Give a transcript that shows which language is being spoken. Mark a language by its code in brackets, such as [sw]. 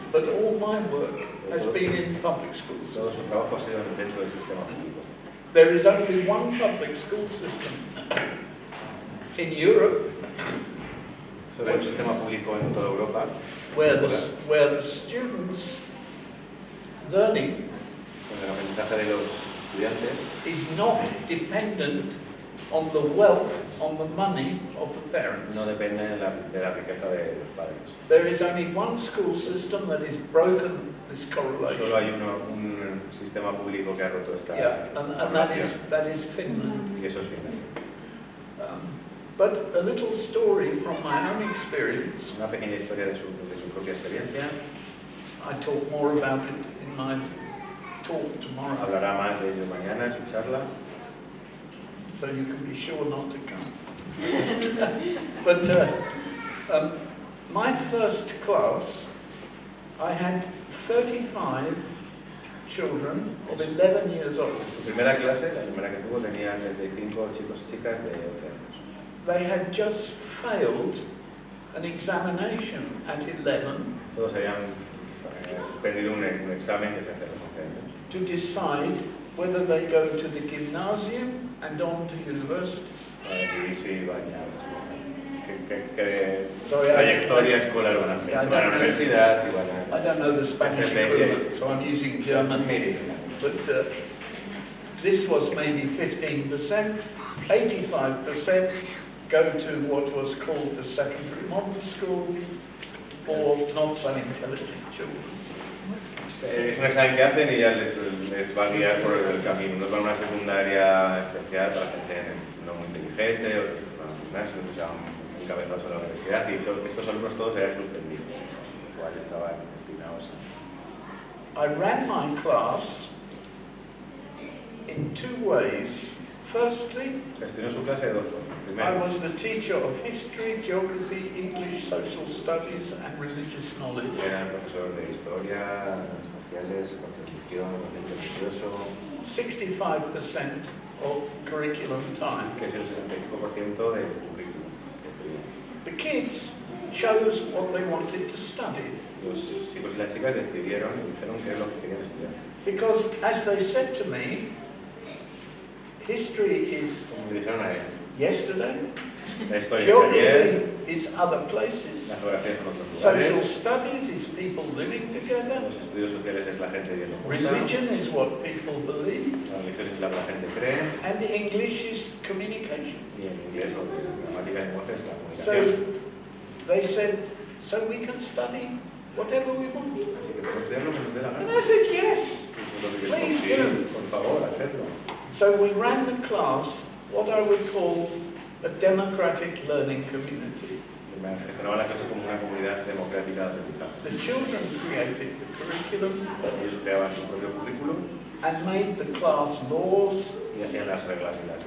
[en] But all my work has been in public schools. [es] Todo su trabajo ha sido dentro del sistema público. [en] There is only one public school system in Europe [es] Solo hay un sistema público en toda Europa [en] where the students' learning [es] donde el aprendizaje de los estudiantes [en] is not dependent on the wealth, on the money of the parents. [es] no depende de la riqueza de los padres. [en] There is only one school system that has broken this correlation. [es] Solo hay un sistema público que ha roto esta [en] And that is Finland. [es] y eso es Finlandia. [en] But a little story from my own experience. [es] Una pequeña historia de su propia experiencia. [en] I talk more about it in my talk tomorrow. [es] Hablará más de ello mañana en su charla. [en] So you can be sure not to come. But my first class, I had 35 children of 11 years old. [es] Su primera clase, la primera que tuvo, tenía 35 chicos y chicas de 11 años. [en] They had just failed an examination at 11 [es] Todos habían suspendido un examen que se hace a los 11 años. [en] to decide whether they go to the gymnasium and on to university. [es] Para decidir si iban a qué [en] Sorry, [es] trayectoria escolar van a hacer. Si van a la universidad, si van [en] I don't know the Spanish equivalent, so I'm using German. But this was maybe 15%. 85% go to what was called the secondary modern school. for not so intelligent children. [es] Es un examen que hacen y ya les va a guiar por el camino. Unos van a una secundaria especial para gente no muy inteligente, otros van a un gimnasio, otros ya encabezados a la universidad y estos alumnos todos eran suspendidos, los cuales estaban destinados a... [en] I ran my class in two ways. Firstly, [es] Gestionó su clase de dos formas. [en] I [es] Primero, [en] was the teacher of history, geography, English, social studies and religious knowledge. [es] era el profesor de historia, sociales, religión, religioso, [en] 65% of curriculum time. [es] que es el 65% del currículum. [en] The kids chose what they wanted to study [es] Los chicos y las chicas decidieron y dijeron qué es lo que querían estudiar. [en] because, as they said to me, history is [es] Como me dijeron a él, [en] yesterday, [es] la historia es ayer, [en] geography is other places, [es] la geografía son otros [en] social [es] lugares, [en] studies is people living together, [es] los estudios sociales es la gente viviendo junta, [en] religion is what people believe, [es] la religión es la que la gente cree, [en] and English is communication. [es] y en inglés o de gramática de lenguaje es la [en] So [es] comunicación. [en] they said, so we can study whatever we want. [es] Así que podemos estudiar lo que nos dé la [en] And [es] gana. [en] I said, yes. [es] Eso es lo que [en] Please [es] queremos. [en] do. [es] Por favor, hacedlo. [en] So we ran the class, what I would call a democratic learning community. [es] Gestionaba la clase como una comunidad democrática de aprendizaje. [en] The children created the curriculum [es] Ellos creaban su propio currículum [en] and made the class laws, [es] y hacían las reglas y las